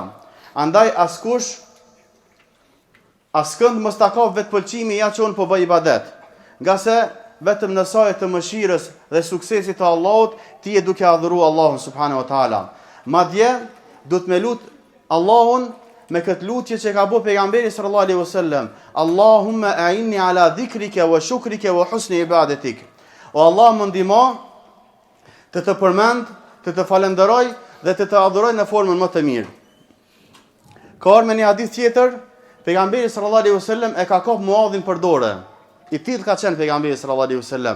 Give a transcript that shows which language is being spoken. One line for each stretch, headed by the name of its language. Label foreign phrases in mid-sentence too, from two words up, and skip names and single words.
Albanian: Andaj askënd mos ta ka vetpëlqimi ja që unë po bëj ibadet. Nga se vetëm në saj të mëshirës dhe suksesit të Allahut ti je duke adhuruar Allahun
Arabic: سبحانه وتعالى.
Albanian: Madje do të me lut Allahun me këtë lutje që ka bëu pejgamberi
Arabic: صلى الله عليه وسلم, اللهم أعني على ذكرك وشكرك وحسن عبادتك.
Albanian: O Allah, më ndihmo të të përmend, të të falenderoj dhe të të adhuroj në formën më të mirë. Ka ardhur në një hadith tjetër, pejgamberi
Arabic: صلى الله عليه وسلم
Albanian: e ka kapur Muadhin për dorë I tillë ka qenë pejgamberi
Arabic: صلى الله عليه وسلم.